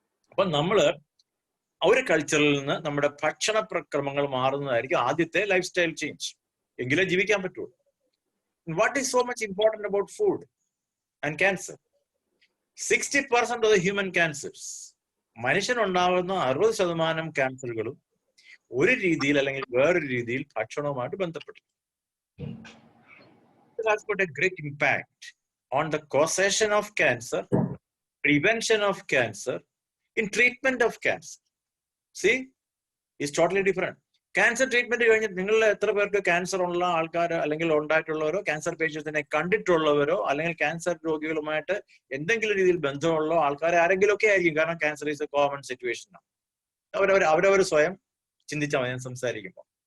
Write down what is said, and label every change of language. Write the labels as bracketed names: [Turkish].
[Malayalam] അപ്പൊ നമ്മള് ഒരു കൾച്ചറിൽ നിന്ന് നമ്മുടെ ഭക്ഷണക്രമങ്ങൾ മാറുന്നതായിരിക്കും ആദ്യത്തെ ലൈഫ് സ്റ്റൈൽ ചേഞ്ച്. എങ്കിലേ ജീവിക്കാൻ പറ്റുള്ളൂ. [English] What is so much important about food and cancer? 60% of the human cancers, [Malayalam] മനുഷ്യനുണ്ടാകുന്ന 60% ക്യാൻസറുകളും ഒരു രീതിയിൽ അല്ലെങ്കിൽ വേറൊരു രീതിയിൽ ഭക്ഷണവുമായിട്ട് ബന്ധപ്പെട്ടു. [English] It has got a great impact on the causation of cancer, prevention of cancer, in treatment of cancer. See, it's totally different. [Malayalam] Cancer treatment കഴിഞ്ഞിട്ട് നിങ്ങളിൽ എത്ര പേർക്ക് ക്യാൻസർ ഉള്ള ആൾക്കാർ അല്ലെങ്കിൽ ഉണ്ടായിട്ടുള്ളവരോ ക്യാൻസർ പേഷ്യൻസിനെ കണ്ടിട്ടുള്ളവരോ അല്ലെങ്കിൽ ക്യാൻസർ രോഗികളുമായിട്ട് എന്തെങ്കിലും രീതിയിൽ ബന്ധമുള്ള ആൾക്കാർ ആരെങ്കിലും ഒക്കെ ആയിരിക്കും. കാരണം [English] cancer is a common situation [Malayalam] ആണ്. അവരവർ സ്വയം ചിന്തിച്ചാൽ മതി ഞാൻ സംസാരിക്കുമ്പോൾ.